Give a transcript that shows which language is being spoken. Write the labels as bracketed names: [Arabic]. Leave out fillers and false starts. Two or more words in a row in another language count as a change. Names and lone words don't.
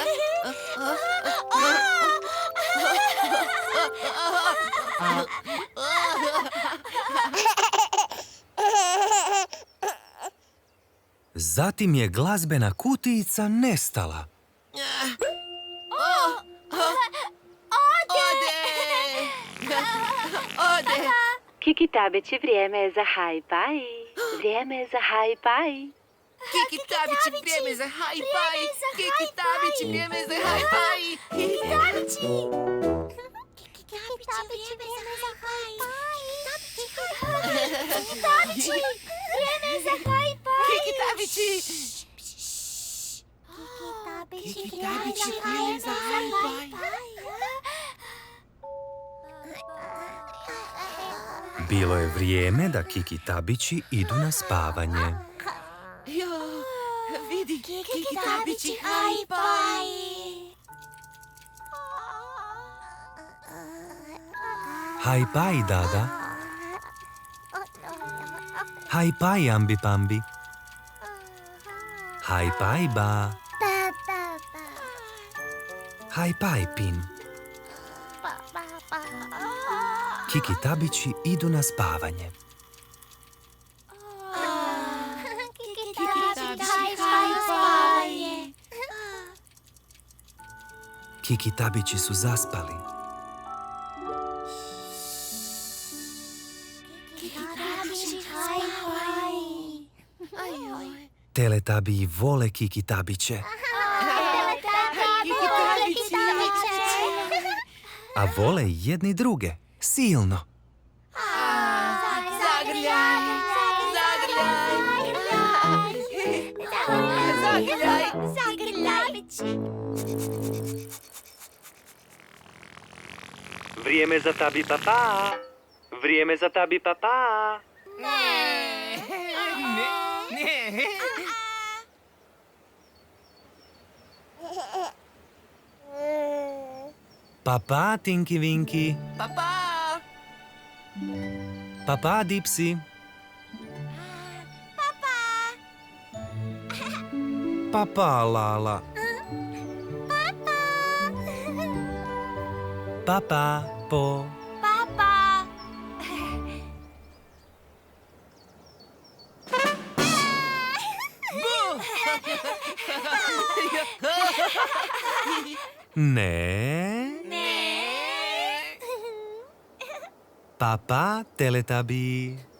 [Croatian] Zatim je glazbena kutijica nestala. Ode. Kiki Tabići, vrijeme je za haj-paj. Vrijeme je za haj-paj. Kiki Tabići, vrijeme za haj-paj. Kiki Tabići, vrijeme za haj-paj. Kiki Tabići. Kiki Tabići, vrijeme za haj-paj. Kiki Tabići, vrijeme za haj-paj. Kiki Tabići. Kiki Kiki Tabići, vrijeme za haj-paj. Bilo je vrijeme da Kiki Tabići idu na spavanje. Jo, vidi, Kiki Tabići, haj-paj. Haj-paj, Dada. Haj-paj, Ambi Pambi. Haj-paj, Ba. Haj-paj, Pin. Kiki Tabići idu na spavanje. Kiki Tabići, haj-paj. Kiki Tabići su zaspali. Kiki Tabići, haj-paj. Teletabiji vole Kiki Tabiće, Kiki Tabići. a vole jedni druge, silno. zagrljaj, zagrljaj. Zagrljaj. Vrijeme za tabi papa. Vrijeme za tabi papa. Ne. Papa Tinky Winky, Papa. papa Dipsy, papa Lala, papa Po. Papa. Ne. Papa Teletabi.